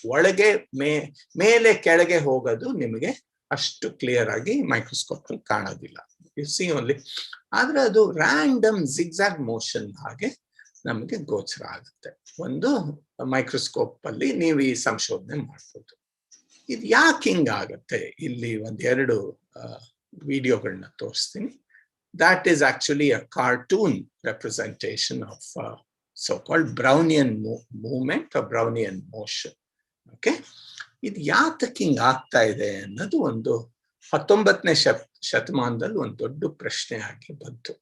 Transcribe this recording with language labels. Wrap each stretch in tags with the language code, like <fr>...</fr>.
<kn>ಒಳಗೆ ಮೇಲೆ ಕೆಳಗೆ ಹೋಗೋದು ನಿಮಗೆ ಅಷ್ಟು ಕ್ಲಿಯರ್ ಆಗಿ ಮೈಕ್ರೋಸ್ಕೋಪ್ ಅಲ್ಲಿ ಕಾಣೋದಿಲ್ಲ.</kn> <en>You see only.</en> <kn>ಆದ್ರೆ ಅದು ರ್ಯಾಂಡಮ್ ಜಿಗ್ಜಾಗ್ ಮೋಷನ್ ಹಾಗೆ ನಮಗೆ ಗೋಚರ ಆಗುತ್ತೆ. ಒಂದು ಮೈಕ್ರೋಸ್ಕೋಪ್ ಅಲ್ಲಿ ನೀವು ಈ ಸಂಶೋಧನೆ ಮಾಡ್ಬೋದು. ಇದು ಯಾಕೆ ಹಿಂಗಾಗತ್ತೆ, ಇಲ್ಲಿ ಒಂದೆರಡು ವಿಡಿಯೋಗಳನ್ನ ತೋರಿಸ್ತೀನಿ.</kn> <en>That is actually a cartoon representation of so-called Brownian movement or Brownian motion. Okay?</en> <kn>ಇದು ಯಾತಕ್ಕೆ ಹಿಂಗ್ ಆಗ್ತಾ ಇದೆ ಅನ್ನೋದು ಒಂದು 19ನೇ ಶತಮಾನದಲ್ಲಿ ಒಂದು ದೊಡ್ಡ ಪ್ರಶ್ನೆ ಆಗಿ ಬಂತು.</kn>